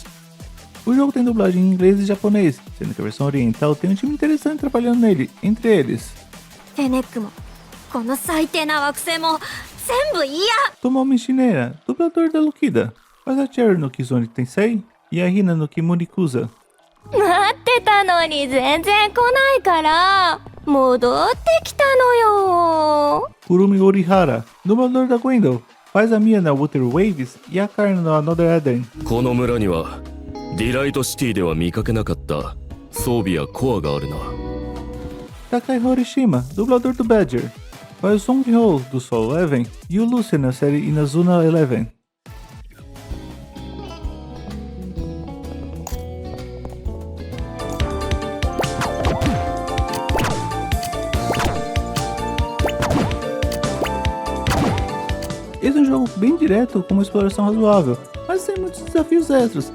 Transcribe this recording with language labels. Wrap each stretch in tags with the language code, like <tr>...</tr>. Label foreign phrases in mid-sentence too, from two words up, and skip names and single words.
<pt>O jogo tem dublagem em inglês e japonês, sendo que a versão oriental tem um time interessante trabalhando nele, entre eles.</pt> <ja>フェネックもこの最低な惑星も全部嫌。</ja> <pt>Tomomi Shineya, dublador da Lukida. Faz a Cherry no Kizune Tensei e a Hina no Kimunikuza.</pt> <ja>待ってたのに全然来ないから戻ってきたのよ。</ja> <pt>Kurumi Orihara, dublador da Gwendol. Faz a Mia na Water Waves e a Karna no Another Eden.</pt> <ja>この村にはディライトシティでは見かけなかった装備やコアがあるな。</ja> <pt>Takai Horishima, dublador do Badger. Faz o Song Ho do Soul Eleven e o Lucian na série Inazuna Eleven. Esse é um jogo bem direto com uma exploração razoável, mas sem muitos desafios extras.</pt>